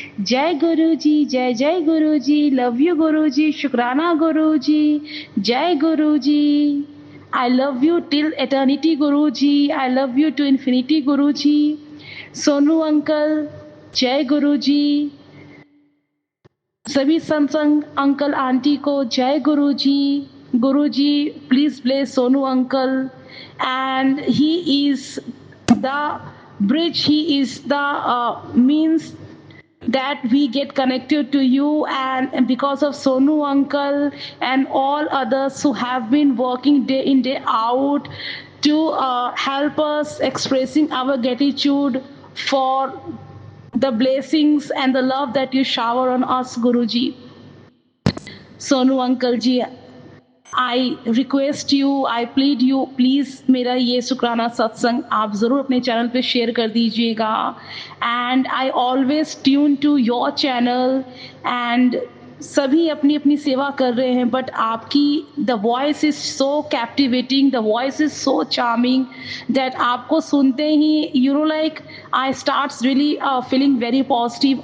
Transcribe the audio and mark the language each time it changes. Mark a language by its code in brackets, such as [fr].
[hi] जय गुरु जी, जय जय गुरु जी, लव यू गुरु जी, शुक्राना गुरु जी, जय गुरु जी। [en] I love you till eternity Guru ji, I love you to infinity Guru ji. [hi] Sonu uncle, जय गुरु जी। सभी सत्संग अंकल आंटी को जय गुरु जी। [en] Guru ji please bless Sonu uncle, and he is the bridge, he is the means that we get connected to you, and because of Sonu uncle and all others who have been working day in day out to help us expressing our gratitude for the blessings and the love that you shower on us, Guruji. [hi] Sonu uncle ji, [en] I request you, I plead you, please [hi] मेरा ये शुक्राना सत्संग आप ज़रूर अपने channel पे share कर दीजिएगा। [en] and I always tune to your channel, and [hi] सभी अपनी अपनी सेवा कर रहे हैं, [en] but आपकी the voice is so captivating, the voice is so charming that [hi] आपको सुनते ही [en] You know like I starts really feeling very positive.